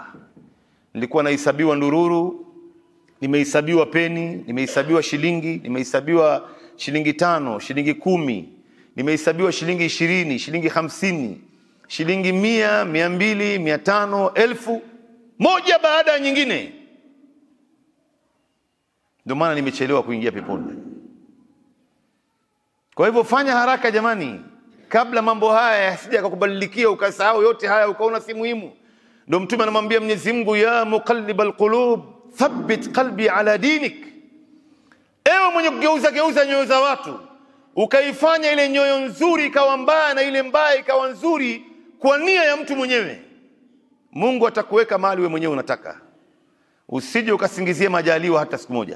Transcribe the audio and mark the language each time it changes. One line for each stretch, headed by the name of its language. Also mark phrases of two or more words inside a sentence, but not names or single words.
Swahili: Nilikuwa nahesabiwa ndururu, nimehesabiwa peni, nimehesabiwa shilingi, nimehesabiwa shilingi 5, shilingi 10, nimehesabiwa shilingi 20, shilingi 50, shilingi 100, 200, 500, 1000, moja baada ya nyingine. Ndio maana nimechelewa kuingia peponi. Kwa hivyo fanya haraka jamani, kabla mambo haya yasije kukubadilikia ukasahau yote haya ukaona si muhimu. Ndio Mtume anamwambia Mwenyezi Mungu,
Arabic: يا مقلب القلوب ثبت قلبي على دينك.
Swahili: Ewe mwenye kugeuza nyoyo za watu, ukaifanya ile nyoyo nzuri ikawa mbaya na ile mbaya ikawa nzuri kwa nia ya mtu mwenyewe, Mungu atakuweka mahali wewe mwenyewe unataka. Usije ukasingizia majaliwa hata siku moja.